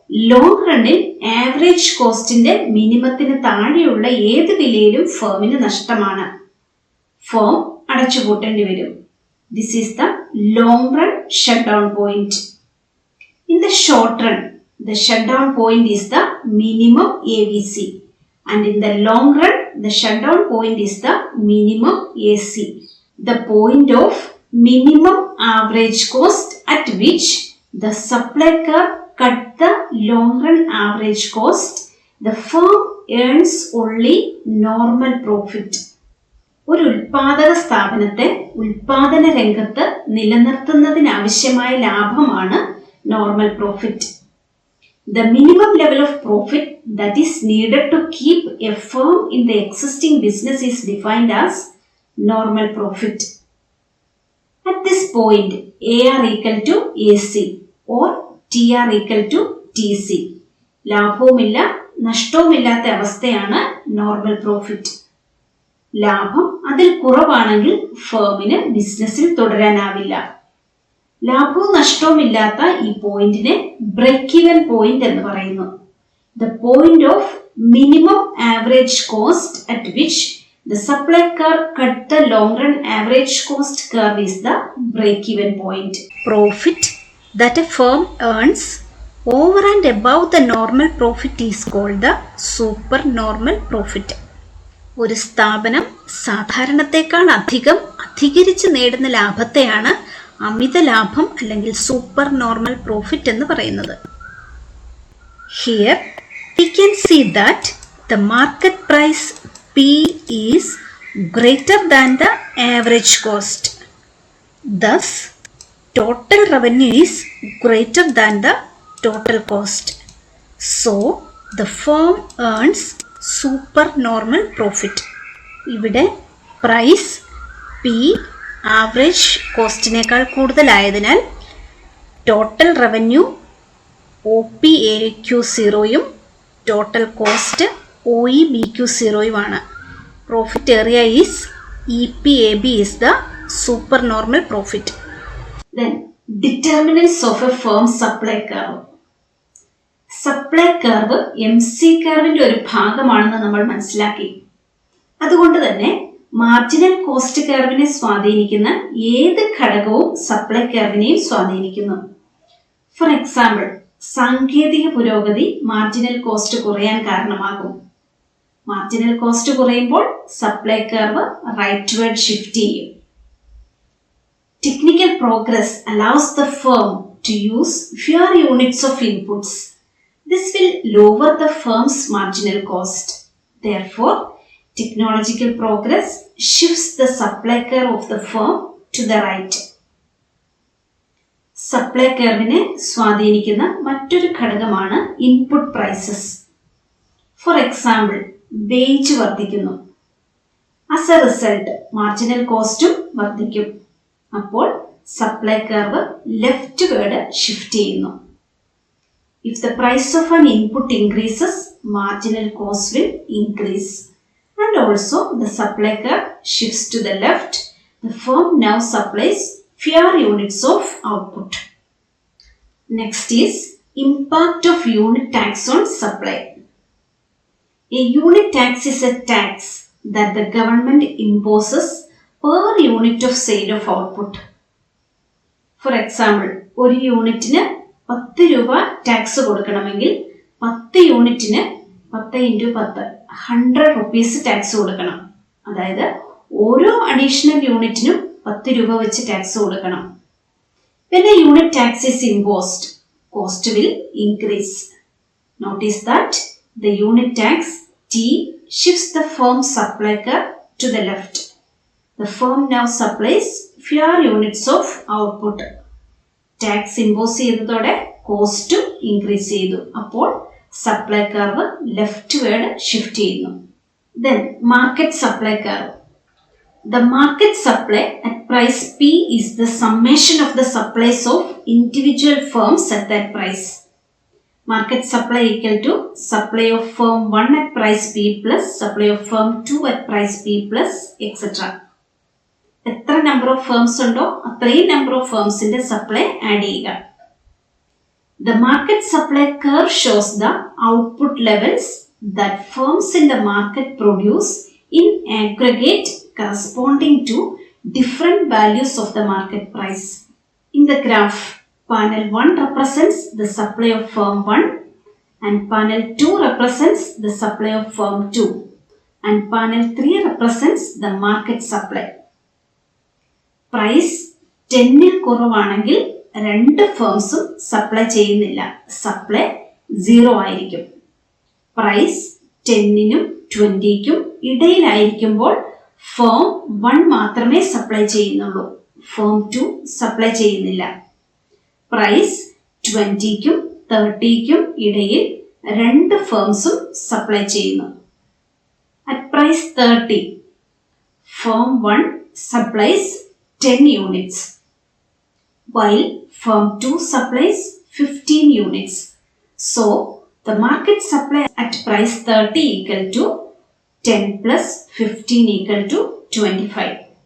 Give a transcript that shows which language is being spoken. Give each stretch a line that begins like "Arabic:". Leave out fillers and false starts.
Malayalam: Long റണ്ണിൽ average കോസ്റ്റിന്റെ മിനിമത്തിന് താഴെയുള്ള ഏത് വിലയിലും ഫേമിന് നഷ്ടമാണ്. ഫേം അടച്ചുപൂട്ടേണ്ടി വരും.
English: This is the long run shut down point. In the short run, the shutdown point is the minimum AVC, and in the long run the shutdown point is the minimum AC, the point of minimum average cost at which the supply curve cut the long run average cost. The firm earns only normal profit.
Malayalam: ഒരു ഉൽപാദക സ്ഥാപനത്തെ ഉൽപാദന രംഗത്ത് നിലനിർത്തുന്നതിനാവശ്യമായ ലാഭമാണ് normal profit.
English: The minimum level of profit that is needed to keep a firm in the existing business is defined as normal profit. At this point, AR equal to AC or TR equal to TC.
Malayalam: ലാഭവുമില്ല നഷ്ടവുമില്ലാത്ത അവസ്ഥയാണ് normal profit. ലാഭം അതിൽ കുറവാണെങ്കിൽ ഫേമിന് ബിസിനസ്സിൽ തുടരാനാവില്ല. ലാഭവും നഷ്ടവുമില്ലാത്ത ഈ പോയിന്റിനെ break even point എന്ന് പറയുന്നു.
English: The point of minimum average cost at which the supply curve cut the long run average cost curve is the break even point. Profit that a firm earns over and above the normal profit is called the super normal profit.
Malayalam: ഒരു സ്ഥാപനം സാധാരണത്തെക്കാൾ അധികരിച്ച് നേടുന്ന ലാഭത്തെയാണ് അമിത ലാഭം അല്ലെങ്കിൽ super normal profit എന്ന് പറയുന്നത്.
English: Here we can see that the market price P is greater than the average cost. Thus, total revenue is greater than the total cost. So, the firm earns super normal profit.
Malayalam: ഇവിടെ price P average കോസ്റ്റിനേക്കാൾ കൂടുതലായതിനാൽ total revenue OPAQ0യും total cost OEBQ0യുമാണ്.
English: Profit area is EPAB is the super normal profit. Then determinants of a firm supply curve.
Malayalam: Supply curve MC കർവിന്റെ ഒരു ഭാഗമാണെന്ന് നമ്മൾ മനസ്സിലാക്കി. അതുകൊണ്ട് തന്നെ marginal cost കർവിനെ സ്വാധീനിക്കുന്ന ഏത് ഘടകവും സപ്ലൈ കർവിനെയും സ്വാധീനിക്കുന്നു.
English: for example,
Malayalam: സാങ്കേതിക പുരോഗതി മാർജിനൽ കോസ്റ്റ് കുറയാൻ കാരണമാകും. മാർജിനൽ കോസ്റ്റ് കുറയുമ്പോൾ സപ്ലൈ കർവ് റൈറ്റ്വേർഡ് ഷിഫ്റ്റ് ചെയ്യും.
English: Technical progress allows the firm to use fewer units of inputs. This will lower the firm's marginal cost. Therefore, technological progress shifts the supply curve of the firm to the right.
Malayalam: Supply കർവിനെ സ്വാധീനിക്കുന്ന മറ്റൊരു ഘടകമാണ് input prices.
English: for example,
Malayalam: wage വർദ്ധിക്കുന്നു.
English: as a result
Malayalam: marginal കോസ്റ്റും വർദ്ധിക്കും. അപ്പോൾ supply curve left word shift ചെയ്യുന്നു.
English: If the price of an input increases, marginal cost will increase. And also the supply curve shifts to the left. The firm now supplies fewer units of output. Next is impact of unit tax on supply. A unit tax is a tax that the government imposes per unit of sale of output. For example,
Malayalam: ഒരു യൂണിറ്റിന് 10 രൂപ tax കൊടുക്കണമെങ്കിൽ 10 യൂണിറ്റിന് 10 × 10 100 rupees tax കൊടുക്കണം. അതായത് ഓരോ additional യൂണിറ്റിനും 10 രൂപ വെച്ച് ടാക്സ് കൊടുക്കണം.
English: When a unit tax is imposed, cost will increase. Notice that the unit tax T shifts the firm's supply curve to the left. The firm now supplies fewer units of output.
Malayalam: Tax impose ചെയ്തതോടെ cost increase ചെയ്തു. അപ്പോൾ supply curve left word shift ചെയ്യുന്നു.
English: Then market supply curve. The market supply at price P is the summation of the supplies of individual firms at that price. Market supply equal to supply of firm 1 at price P plus supply of firm 2 at price P plus etc.
Malayalam: എത്ര number of firms ഉണ്ടോ അത്രയും number of ഫേംസിന്റെ supply add ചെയ്യുക.
English: The market supply curve shows the output levels that firms in the market produce in aggregate corresponding to different values of the market price. In the graph, panel 1 represents the supply of firm 1 and panel 2 represents the supply of firm 2 and panel 3 represents the market supply.
Malayalam: Price 10 കുറവാണെങ്കിൽ രണ്ട് ഫേംസും supply ചെയ്യുന്നില്ല, supply 0 ആയിരിക്കും. Price 10നും 20ക്കും ഇടയിലായിരിക്കുമ്പോൾ firm 1 മാത്രമേ supply ചെയ്യുന്നുള്ളൂ, firm 2 supply ചെയ്യുന്നില്ല. Price 20ക്കും 30ക്കും ഇടയിൽ രണ്ട് ഫേംസും supply ചെയ്യുന്നു.
English: At price 30, firm 1 supplies 10 units while firm 2 supplies 15 units. So, the market supply at price 30 equal to 10 plus 15 equal to 25.